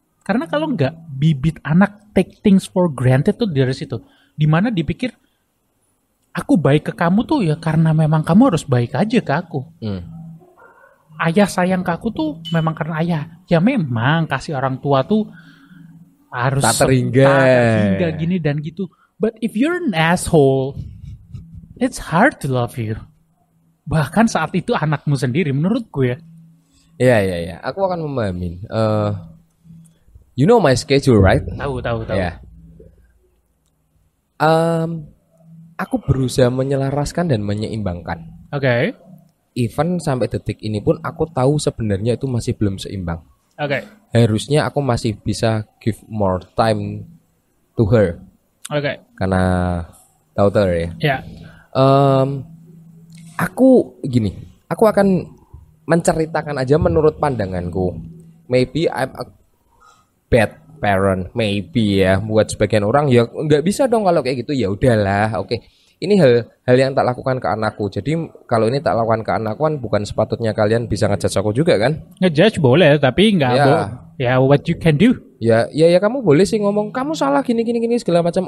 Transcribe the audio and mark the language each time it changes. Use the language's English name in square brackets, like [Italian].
[Indonesian] Karena kalau nggak, bibit anak [English] take things for granted [Indonesian] tuh dari situ. Dimana dipikir, aku baik ke kamu tuh ya karena memang kamu harus baik aja ke aku. Ayah sayang ke aku tuh memang karena ayah. Ya memang kasih orang tua tuh harus tak terhingga gini dan gitu. [English] But if you're an asshole, it's hard to love you. [Indonesian] Bahkan saat itu anakmu sendiri, menurutku ya. Iya. Aku akan memahami. [English] You know my schedule, right? [Indonesian] Tahu. [English] Yeah. [Indonesian] Aku berusaha menyelaraskan dan menyeimbangkan. Oke. Even sampai detik ini pun aku tahu sebenarnya itu masih belum seimbang. Oke. Harusnya aku masih bisa [English] give more time to her. [Indonesian] Oke. Karena daughter ya. Ya. Aku gini, aku akan menceritakan aja menurut pandanganku. [English] Maybe I'm a bad parent, maybe ya. [Indonesian] Buat sebagian orang ya nggak bisa dong kalau kayak gitu. Ya udahlah, oke. Ini hal yang tak lakukan ke anakku. Jadi kalau ini tak lakukan ke anakku kan bukan sepatutnya kalian bisa ngejudge aku juga kan? Ngejudge boleh, tapi nggak boleh. Ya, [English] what you can do? [Indonesian] Ya kamu boleh sih ngomong kamu salah gini segala macam.